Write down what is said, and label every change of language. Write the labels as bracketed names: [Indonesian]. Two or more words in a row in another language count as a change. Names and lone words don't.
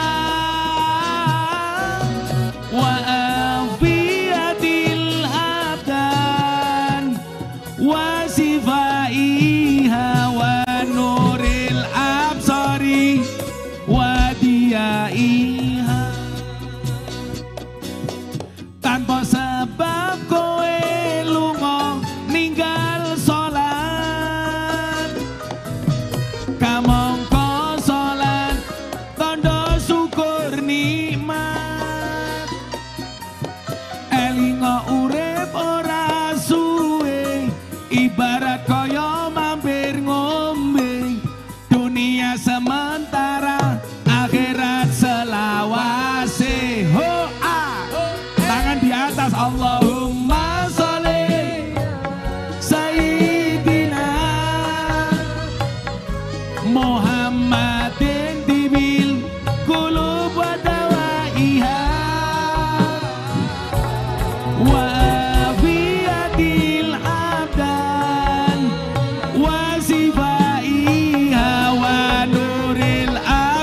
[Arabic] وعافية الأبدان وشفائها ونور الأبصار وضيائها. [Javanese] Tanpa sebab kowe lunga ninggal salat, kamangka salat tandha syukur nikmat. Elinga urip ora suwe, ibarat kaya mampir ngombe. Dunia sementara, akhirat selawase. Ho ah, tangan di atas. [Arabic] اللهم صل سيدنا محمد طب القلوب ودوائها وعافية الأبدان وشفائها ونور الأبصار.